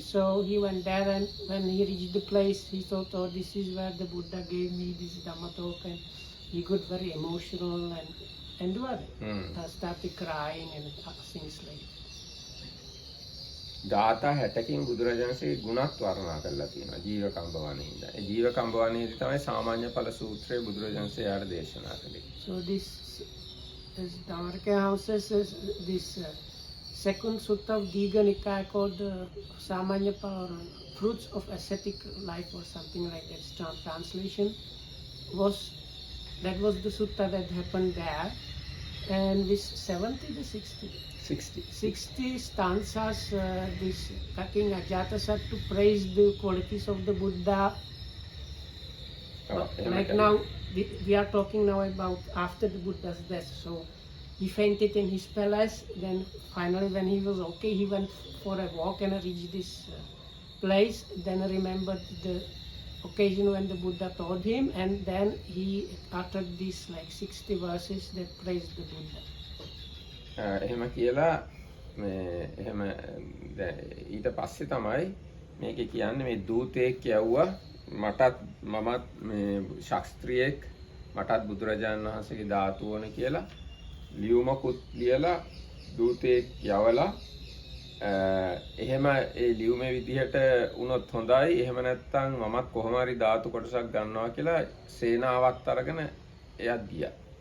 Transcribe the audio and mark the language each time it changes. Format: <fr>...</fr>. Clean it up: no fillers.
<en>So he went there, and when he reached the place, he thought, "Oh, this is where the Buddha gave me this Dhamma talk," and he got very emotional and started crying and things like that.</en> <si>ගාථා 60කින් බුදුරජාණන්සේ ගුණත් වර්ණනා කරලා තියෙනවා ජීවකම්බ වනයේ ඉඳලා. ඒ ජීවකම්බ වනයේදී තමයි සාමාන්‍ය ඵල සූත්‍රය බුදුරජාණන්සේ යාට දේශනා කළේ.</si> <en>So this as Dhammaraka houses this second sutta of Digha Nikaya called the Samanya Phala, Fruits of Ascetic Life or something like that. Translation that was the sutta that happened there, and with 70 to 60 stanzas, this King Ajatasattu praised the qualities of the Buddha. Like now, we are talking now about after the Buddha's death. So he fainted in his palace. Then finally, when he was okay, he went for a walk and reached this place. Then remembered the occasion when the Buddha told him, and then he uttered these like 60 verses that praised the Buddha.</en> <si>එහෙම කියලා මේ එහෙම ඊට පස්සේ තමයි මේකේ කියන්නේ මේ දූතයෙක් යවුවා මමත් මේ ශාස්ත්‍රීයෙක් මටත් බුදුරජාණන් වහන්සේගේ ධාතු ඕන කියලා ලියුමකුත් ලියලා දූතයෙක් යවලා එහෙම ඒ ලියුමේ විදිහට වුණොත් හොඳයි එහෙම නැත්නම් මමත් කොහොම හරි ධාතු කොටසක් ගන්නවා කියලා සේනාවත් අරගෙන එයත් ගියා.</si>